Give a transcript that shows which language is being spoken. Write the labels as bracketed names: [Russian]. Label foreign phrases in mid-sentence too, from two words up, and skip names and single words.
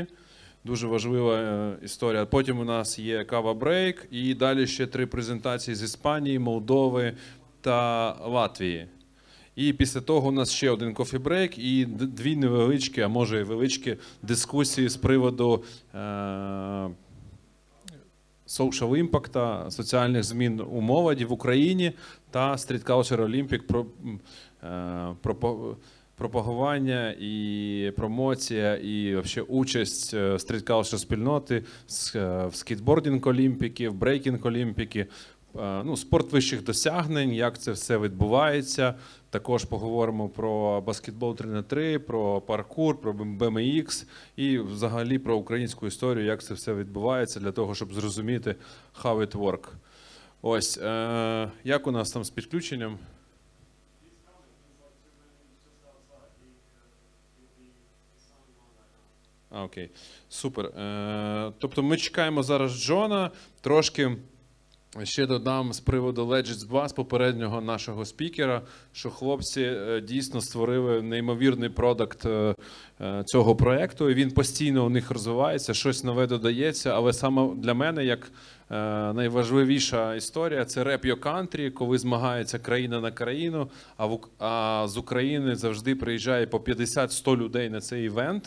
[Ukrainian] Дуже важлива історія. Потім у нас є кава-брейк і далі ще 3 презентації з Іспанії, Молдови та Латвії. І після того у нас ще один кофі-брейк і 2 невеличкі, а може і величкі дискусії з приводу [English] social impact, [Ukrainian] соціальних змін у молоді в Україні та Street Culture Olympic, пропагування і промоція і вообще участь Street Culture спільноти в скейтбординг Олімпіки, в брейкінг Олімпіки, ну, спорт вищих досягнень, як це все відбувається. Також поговоримо про баскетбол 3х3, про паркур, про BMX і взагалі про українську історію, як це все відбувається, для того, щоб зрозуміти [English] how it work. [Ukrainian] Ось, як у нас там з підключенням? Окей, супер. Тобто ми чекаємо зараз Джона, трошки ще додам з приводу Legends 2, з попереднього нашого спікера, що хлопці дійсно створили неймовірний продакт цього проєкту, і він постійно у них розвивається, щось нове додається, але саме для мене, як найважливіша історія, це Rep Your Country, коли змагається країна на країну, а з України завжди приїжджає по 50-100 людей на цей івент.